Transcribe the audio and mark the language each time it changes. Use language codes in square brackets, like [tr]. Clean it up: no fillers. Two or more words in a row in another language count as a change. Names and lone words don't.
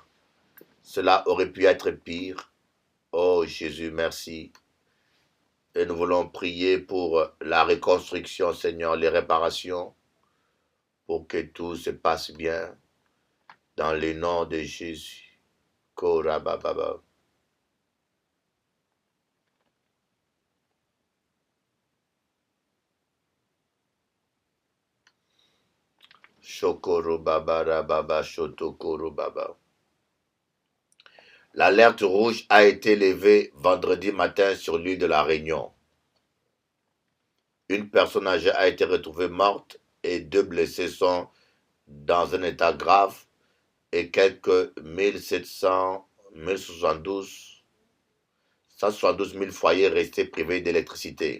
[fr] Cela aurait pu être pire. Oh Jésus, merci. Et nous voulons prier pour la reconstruction, Seigneur, les réparations, pour que tout se passe bien dans le nom de Jésus. Korabababa. Shokoro baba rababa shotokoro baba. L'alerte rouge a été levée vendredi matin sur l'île de la Réunion. Une personne âgée a été retrouvée morte et 2 blessés sont dans un état grave et quelques 172 000 foyers restés privés d'électricité.